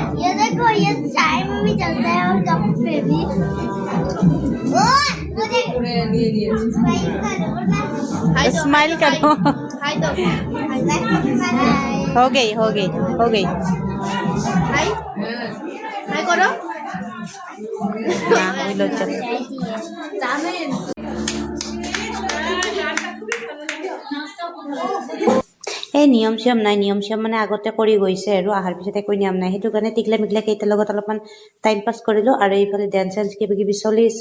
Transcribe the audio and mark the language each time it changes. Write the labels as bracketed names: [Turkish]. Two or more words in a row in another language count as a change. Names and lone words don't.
[Hindi] ये देखो, ये चाय में भी चलता है और कप पे भी। स्माइल करो। हो गई हाय हाय करो ना, [Assamese] হইল চল। এই নিয়ম চিয়ম নাই, নিয়ম চিয়ম মানে আগতে কৰি গৈছে আৰু অহাৰ পিছত একো নিয়ম নাই। সেইটো কাৰণে টিকলা মিকলা কেইটাৰ লগত অলপমান [English] time pass [Assamese] কৰিলো। আৰু এইফালে ডেন্স চেন্স কিবা কিবি চলি আছে।